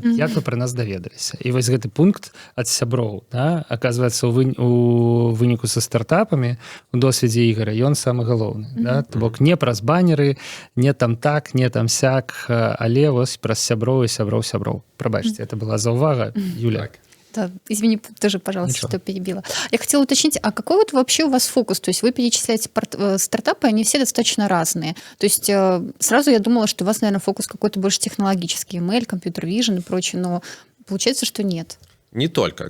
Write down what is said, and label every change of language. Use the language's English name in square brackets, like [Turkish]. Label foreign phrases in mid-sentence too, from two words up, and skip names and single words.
[Belarusian] Як вы пра нас даведаліся? І вось гэты пункт ад сяброў, да? Аказваецца, у выніку са стартапамі у досведзе Ігора ён самы галоўны, да? То бок не праз банеры, не там так, не там сяк, але вось праз сяброў і сяброў. Прабачце, [Russian] это была [Belarusian] заўвага, Юля. [Russian] Да, извини, тоже, пожалуйста, Ничего. что перебила. Я хотела уточнить, а какой вот вообще у вас фокус? То есть вы перечисляете стартапы, они все достаточно разные. То есть сразу я думала, что у вас, наверное, фокус какой-то больше технологический, ML, компьютер-вижн и прочее, но получается, что нет. Не только.